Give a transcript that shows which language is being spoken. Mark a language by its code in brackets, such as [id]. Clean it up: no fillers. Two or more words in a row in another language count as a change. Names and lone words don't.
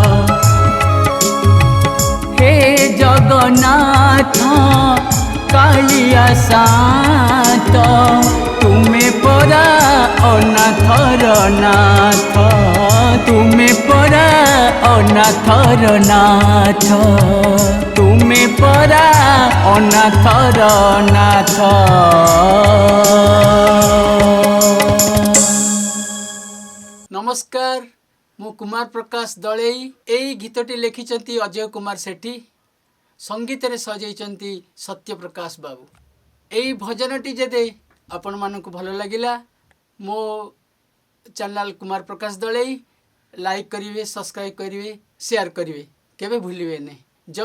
[or] ହେ ଜଗନ୍ନାଥ କାଳିଆ ସାତ ତୁମେ ପରା ଅନାଥର ନାଥ ତୁମେ ପରା ଅନାଥର ନାଥ ତୁମେ ପରା ଅନାଥର ନାଥ। ନମସ୍କାର ମୁ କୁମାର ପ୍ରକାଶ ଦଳଇ ଏଇ ଗୀତଟି ଲିଖିଛନ୍ତି ଅଜୟ କୁମାର ସେଠୀ ସଙ୍ଗୀତ ରେ ସଜାଇଛନ୍ତି ସତ୍ୟ ପ୍ରକାଶ ବାବୁ। ଏଇ ଭଜନଟି ଯଦି ଆପଣ ମାନଙ୍କୁ ଭଲ ଲାଗିଲା ମୋ ଚ୍ୟାନେଲ କୁମାର ପ୍ରକାଶ ଦଳଇ ଲାଇକ କରିବେ ସବସ୍କ୍ରାଇବ କରିବେ ସେୟାର କରିବେ କେବେ ଭୁଲିବେ ନାହିଁ।